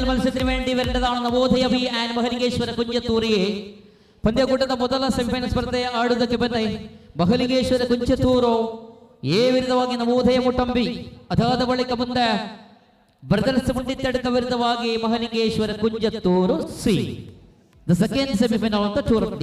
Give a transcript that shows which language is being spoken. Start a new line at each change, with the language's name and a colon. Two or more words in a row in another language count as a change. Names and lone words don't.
Malayalam: മത്സരത്തിന് വേണ്ടി വരേണ്ടതാണ് നവോദയ ബി ആൻഡ് മഹലിംഗേശ്വര കുഞ്ചത്തൂരിയെ
Kannada: ಪಂದ್ಯಕೂಟದ ಮೊದಲ ಸೆಮಿಫೈನಲ್ ಸ್ಪರ್ಧೆ ಆಡುವುದಕ್ಕೆ ಬಂದ ಮಹಲಿಂಗೇಶ್ವರ ಕುಂಚತೂರು ಎ ವಿರುದ್ಧವಾಗಿ ನವೋದಯ ಮುಟ್ಟಂಬಿ ಅದಾದ ಬಳಿಕ ಮುಂದೆ ಬ್ರದರ್ಸ್ ಮುಂಡಿತ್ತಡಕ ವಿರುದ್ಧವಾಗಿ ಮಹಲಿಂಗೇಶ್ವರ ಕುಂಚತೂರು ಸಿ
English: the second semifinal of the tournament.